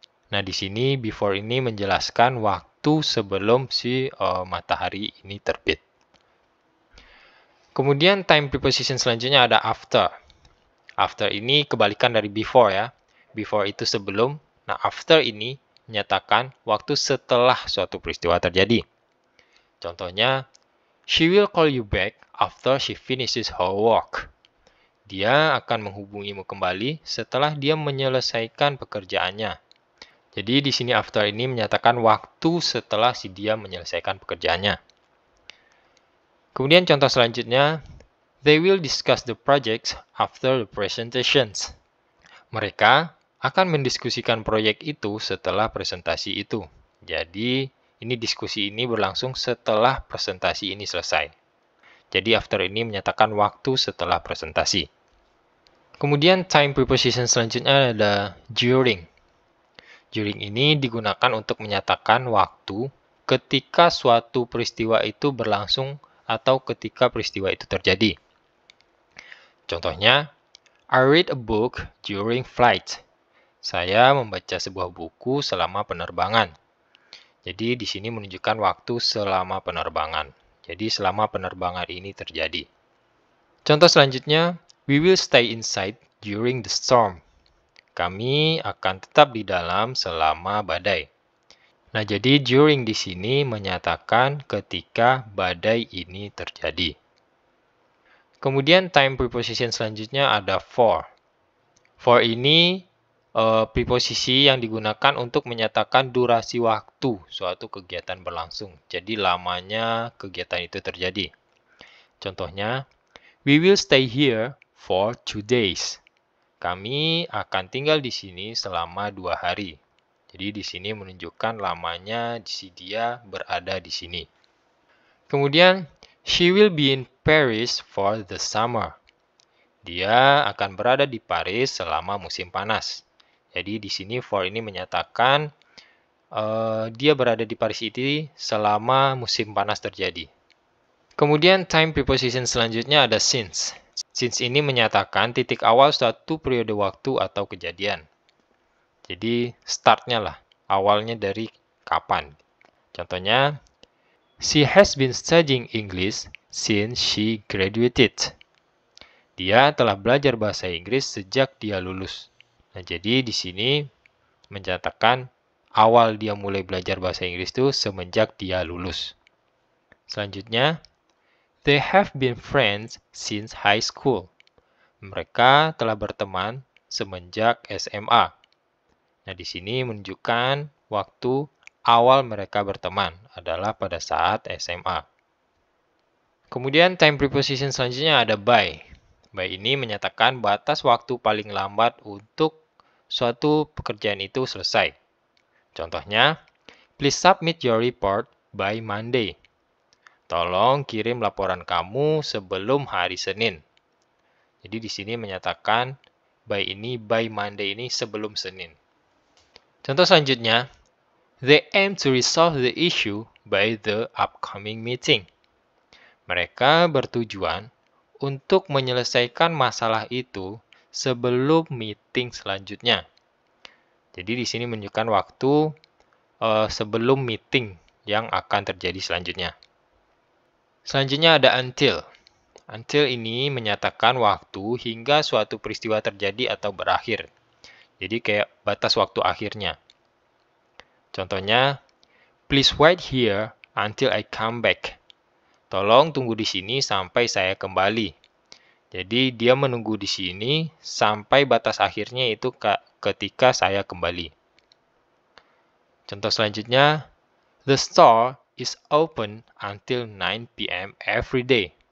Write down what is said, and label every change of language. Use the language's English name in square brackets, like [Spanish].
[Indonesian] Nah, di sini before ini menjelaskan waktu sebelum si matahari ini terbit. Kemudian time preposition selanjutnya ada after. After ini kebalikan dari before ya. Before itu sebelum. Nah, after ini menyatakan waktu setelah suatu peristiwa terjadi. Contohnya, [English] she will call you back after she finishes her work. [Indonesian] Dia akan menghubungimu kembali setelah dia menyelesaikan pekerjaannya. Jadi di sini after ini menyatakan waktu setelah si dia menyelesaikan pekerjaannya. Kemudian contoh selanjutnya, [English] they will discuss the projects after the presentations. [Indonesian] Mereka akan mendiskusikan proyek itu setelah presentasi itu. Jadi ini diskusi ini berlangsung setelah presentasi ini selesai. Jadi after ini menyatakan waktu setelah presentasi. Kemudian time preposition selanjutnya ada during. During ini digunakan untuk menyatakan waktu ketika suatu peristiwa itu berlangsung atau ketika peristiwa itu terjadi. Contohnya, [English] I read a book during flight. [Indonesian] Saya membaca sebuah buku selama penerbangan. Jadi di sini menunjukkan waktu selama penerbangan. Jadi selama penerbangan ini terjadi. Contoh selanjutnya, [English] we will stay inside during the storm. [Indonesian] Kami akan tetap di dalam selama badai. Nah, jadi during di sini menyatakan ketika badai ini terjadi. Kemudian time preposition selanjutnya ada for. For ini preposisi yang digunakan untuk menyatakan durasi waktu suatu kegiatan berlangsung. Jadi lamanya kegiatan itu terjadi. Contohnya, [English] we will stay here for 2 days. [Indonesian] Kami akan tinggal di sini selama 2 hari. Jadi di sini menunjukkan lamanya si dia berada di sini. Kemudian, [English] she will be in Paris for the summer. [Indonesian] Dia akan berada di Paris selama musim panas. Jadi di sini for ini menyatakan dia berada di Paris itu selama musim panas terjadi. Kemudian time preposition selanjutnya ada since. Since ini menyatakan titik awal suatu periode waktu atau kejadian. Jadi startnya lah, awalnya dari kapan. Contohnya, [English] she has been studying English since she graduated. [Indonesian] Dia telah belajar bahasa Inggris sejak dia lulus. Nah, jadi di sini menyatakan awal dia mulai belajar bahasa Inggris itu semenjak dia lulus. Selanjutnya, [English] they have been friends since high school. [Indonesian] Mereka telah berteman semenjak SMA. Nah, di sini menunjukkan waktu awal mereka berteman adalah pada saat SMA. Kemudian time preposition selanjutnya ada by. By ini menyatakan batas waktu paling lambat untuk suatu pekerjaan itu selesai. Contohnya, [English] please submit your report by Monday. [Indonesian] Tolong kirim laporan kamu sebelum hari Senin. Jadi di sini menyatakan [English] by Monday [Indonesian] ini sebelum Senin. Contoh selanjutnya, [English] they aim to resolve the issue by the upcoming meeting. [Indonesian] Mereka bertujuan untuk menyelesaikan masalah itu sebelum meeting selanjutnya. Jadi di sini menunjukkan waktu sebelum meeting yang akan terjadi selanjutnya. Selanjutnya ada until. Until ini menyatakan waktu hingga suatu peristiwa terjadi atau berakhir. Jadi kayak batas waktu akhirnya. Contohnya, [English] please wait here until I come back. [Indonesian] Tolong tunggu di sini sampai saya kembali. Jadi dia menunggu di sini sampai batas akhirnya itu ketika saya kembali. Contoh selanjutnya, [English] the store is open until 9 p.m. every day.